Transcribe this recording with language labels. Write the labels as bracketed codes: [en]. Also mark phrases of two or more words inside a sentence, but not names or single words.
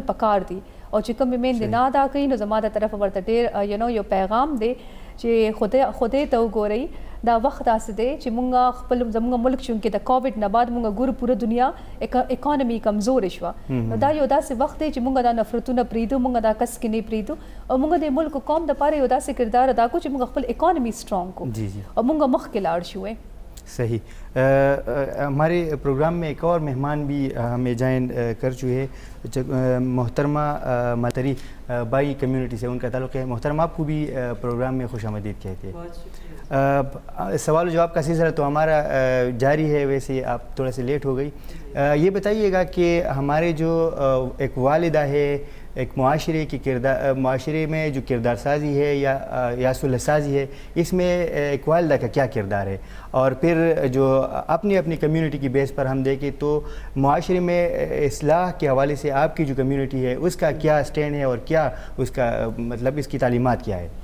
[ps] پکار دي او چې کوم میندې نه ادا کوي نو زما د طرفه ورته ډېر یو پیغام دی چې خدای ته وګورئ دا وخت داسې دی چې مونږ خپل زمونږ ملک چونکې د کووډ نه بعد مونږ ګورو پوره دنیا اکانومي کمزورې شوه نو دا یو داسې وخت دی چې مونږ دا نفرتونه پرېږدو مونږ دا کس کینې پرېږدو او مونږ د ملک قوم دپاره یو داسې کردار ادا کړو چې مونږ خپل [en] economy strong [ps] کړو او مونږ مخکې لاړ شو [ur] صحیح ہمارے پروگرام میں ایک اور مہمان بھی ہمیں جوائن کر چکے ہیں محترمہ ماتری بائی کمیونٹی سے ان کا تعلق ہے محترمہ آپ کو بھی پروگرام میں خوش آمدید کہتے ہیں سوال و جواب کا سلسلہ تو ہمارا جاری ہے ویسے آپ تھوڑا سے لیٹ ہو گئی یہ بتائیے گا کہ ہمارے جو ایک والدہ ہے ایک معاشرے میں جو کردار سازی ہے یا صلح سازی ہے اس میں ایک والدہ کا کیا کردار ہے اور پھر جو اپنی کمیونٹی کی بیس پر ہم دیکھیں تو معاشرے میں اصلاح کے حوالے سے آپ کی جو کمیونٹی ہے اس کا کیا اسٹینڈ ہے اور کیا اس کا مطلب اس کی تعلیمات کیا ہے؟